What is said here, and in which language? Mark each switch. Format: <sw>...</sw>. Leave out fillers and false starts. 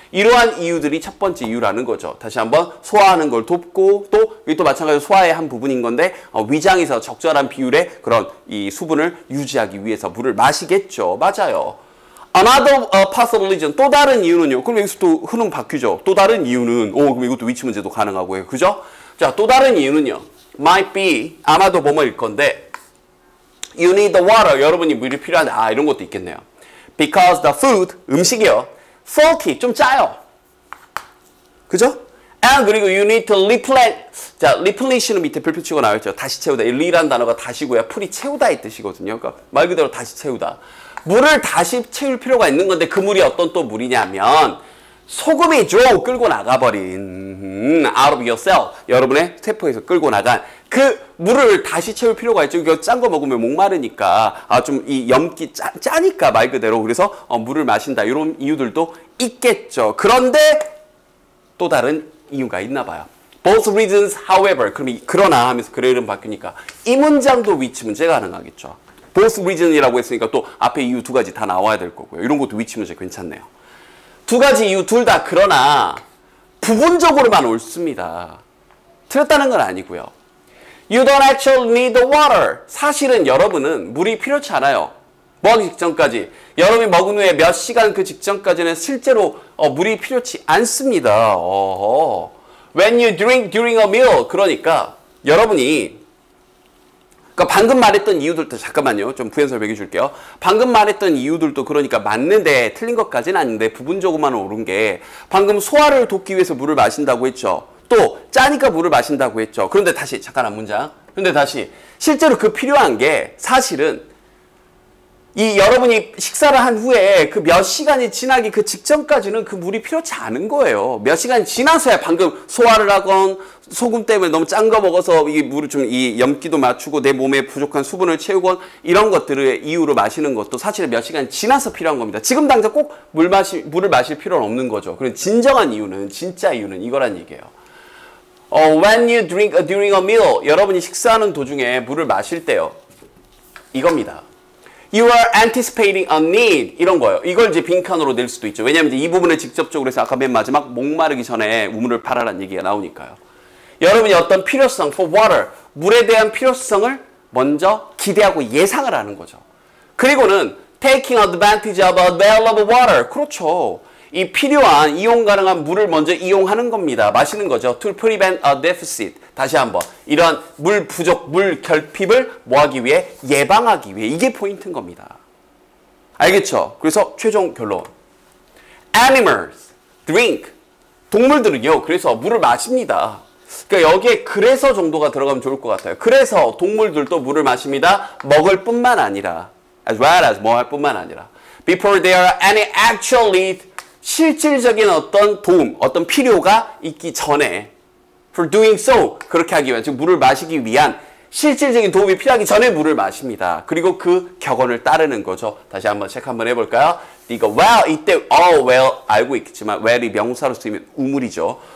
<ko>이러한 이유들이 첫 번째 이유라는 거죠. 다시 한번 소화하는 걸 돕고 또 이게 또 마찬가지로 소화의 한 부분인 건데 위장에서 적절한 비율의 그런 이 수분을 유지하기 위해서 물을 마시겠죠. 맞아요.</ko> <en>Another possible reason.</en> <ko>또 다른 이유는요. 그럼 여기서 또 흐름 바뀌죠. 또 다른 이유는 그럼 이것도 위치 문제도 가능하고요. 그죠? 자, 또 다른 이유는요.</ko> <en>Might be</en> <ko>아마도 뭐뭐일 건데</ko> <en>You need the water.</en> <ko>여러분이 물이 필요한데 이런 것도 있겠네요.</ko> <en>Because the food</en> <ko>음식이요. Salty 좀 짜요. 그죠?</ko> <en>And</en> <ko>그리고</ko> <en>you need to replenish.</en> <ko>자, replenish는 밑에 별표 치고 나와있죠. 다시 채우다. 이 re란 단어가 다시고요. 풀이 채우다의 뜻이거든요. 그러니까 말 그대로 다시 채우다. 물을 다시 채울 필요가 있는 건데 그 물이 어떤 또 물이냐면 소금이 쭉 끌고 나가버린</ko> <en>out of your cell.</en> <ko>여러분의 세포에서 끌고 나간 그 물을 다시 채울 필요가 있죠. 이거 짠 거 먹으면 목마르니까 좀 이 염기 짜니까 말 그대로 그래서 물을 마신다. 이런 이유들도 있겠죠. 그런데 또 다른 이유가 있나 봐요.</ko> <en>Both reasons, however.</en> <ko>그럼 그러나 하면서 그래 이름 바뀌니까 이 문장도 위치 문제 가능하겠죠. Both reason이라고 했으니까 또 앞에 이유 두 가지 다 나와야 될 거고요. 이런 것도 위치 문제 괜찮네요. 두 가지 이유 둘 다 그러나 부분적으로만 옳습니다. 틀렸다는 건 아니고요.</ko> <en>You don't actually need the water.</en> <ko>사실은 여러분은 물이 필요치 않아요. 먹기 직전까지. 여러분이 먹은 후에 몇 시간 그 직전까지는 실제로 물이 필요치 않습니다.</ko> <en>When you drink during a meal.</en> <ko>그러니까 여러분이 방금 말했던 이유들도 잠깐만요. 좀 부연 설명해 줄게요. 방금 말했던 이유들도 그러니까 맞는데 틀린 것까지는 아닌데 부분적으로만 옳은 게 방금 소화를 돕기 위해서 물을 마신다고 했죠. 또 짜니까 물을 마신다고 했죠. 그런데 다시 잠깐 한 문장. 그런데 다시 실제로 그 필요한 게 사실은 이 여러분이 식사를 한 후에 그 몇 시간이 지나기 그 직전까지는 그 물이 필요치 않은 거예요. 몇 시간이 지나서야 방금 소화를 하건 소금 때문에 너무 짠 거 먹어서 이 물을 좀 이 염기도 맞추고 내 몸에 부족한 수분을 채우건 이런 것들을 이유로 마시는 것도 사실 몇 시간 지나서 필요한 겁니다. 지금 당장 꼭 물을 마실 필요는 없는 거죠. 그래서 진정한 이유는 진짜 이유는 이거란 얘기예요.</ko> <en>When you drink during a meal.</en> <ko>여러분이 식사하는 도중에 물을 마실 때요. 이겁니다.</ko> <en>You are anticipating a need.</en> <ko>이런 거예요. 이걸 이제 빈칸으로 낼 수도 있죠. 왜냐하면 이제 이 부분을 직접적으로 해서 아까 맨 마지막 목마르기 전에 우물을 팔아라는 얘기가 나오니까요. 여러분이 어떤 필요성,</ko> <en>for water,</en> <ko>물에 대한 필요성을 먼저 기대하고 예상을 하는 거죠. 그리고는</ko> <en>taking advantage of available water.</en> <ko>그렇죠. 이 필요한 이용 가능한 물을 먼저 이용하는 겁니다. 마시는 거죠.</ko> <en>To prevent a deficit.</en> <ko>다시 한번 이런 물 부족, 물 결핍을 뭐하기 위해? 예방하기 위해. 이게 포인트인 겁니다. 알겠죠? 그래서 최종 결론.</ko> <en>Animals drink.</en> <ko>동물들은요. 그래서 물을 마십니다. 그러니까 여기에 그래서 정도가 들어가면 좋을 것 같아요. 그래서 동물들도 물을 마십니다. 먹을 뿐만 아니라</ko> <en>as well as</en> <ko>뭐 할 뿐만 아니라</ko> <en>before there are any actual need.</en> <ko>실질적인 어떤 도움, 어떤 필요가 있기 전에</ko> <en>for doing so.</en> <ko>그렇게 하기 위한, 즉 물을 마시기 위한 실질적인 도움이 필요하기 전에 물을 마십니다. 그리고 그 격언을 따르는 거죠. 다시 한번 체크 한번 해볼까요? 이거 well, 이때 well 알고 있겠지만 well이 명사로 쓰이면 우물이죠.</ko>